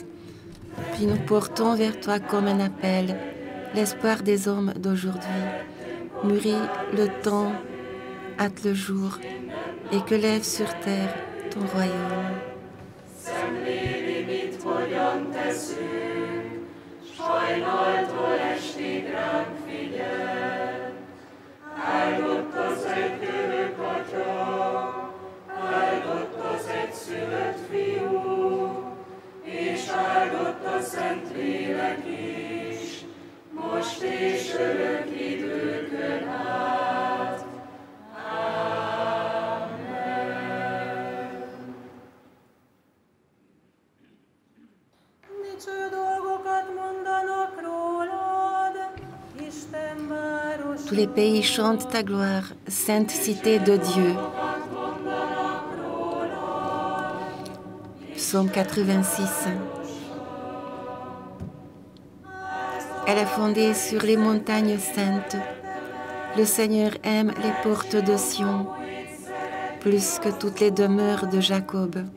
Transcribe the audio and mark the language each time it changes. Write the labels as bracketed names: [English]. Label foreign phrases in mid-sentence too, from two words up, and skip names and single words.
[French] Puis nous portons vers toi comme un appel, l'espoir des hommes d'aujourd'hui. Mûrit le temps, hâte le jour, et que lève sur terre ton royaume. [Hungarian] Áldott az egykörök Atya, áldott az egyszülött Fiú, és áldott a Szentlélek is, most és örök időkön át. Amen. Dicső dolgokat mondanak rólad, Isten város. [French] Tous les pays chantent ta gloire, sainte cité de Dieu. Psaume 86. Elle est fondée sur les montagnes saintes. Le Seigneur aime les portes de Sion, plus que toutes les demeures de Jacob.